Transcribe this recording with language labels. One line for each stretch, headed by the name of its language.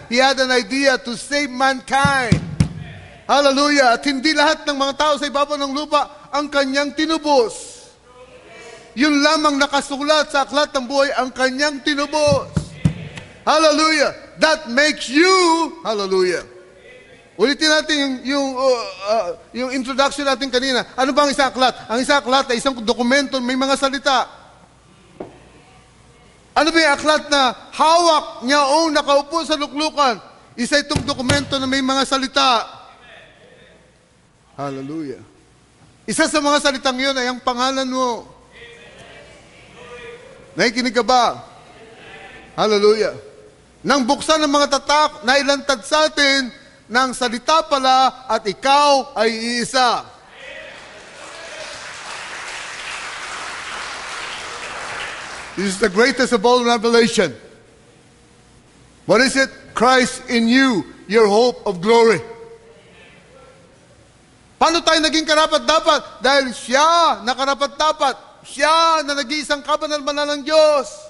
English: He had an idea to save mankind. Hallelujah!
Filipino: At hindi lahat ng mga tao sa ibabaw ng lupa ang Kanyang tinubos. Yun lamang nakasulat sa aklat ng buhay ang Kanyang tinubos. Hallelujah!
English: That makes you, hallelujah.
Filipino: Ulitin natin yung introduction natin kanina. Ano ba ang isang aklat? Ang isang aklat ay isang dokumento, may mga salita. Ano ba yung aklat na hawak niya o nakaupo sa luklukan? Isa itong dokumento na may mga salita. Hallelujah. Isa sa mga salitang yun ay ang pangalan mo. Nakikinig ka ba? Hallelujah. Nang buksan ng mga tatak na ilantad sa atin, ng salita pala at ikaw ay iisa.
English: This is the greatest of all revelation. What is it? Christ in you, your hope of glory.
Filipino: Paano tayo naging karapat-dapat? Dahil siya na karapat-dapat. Siya na nag-iisang kabanal-banal ng Diyos.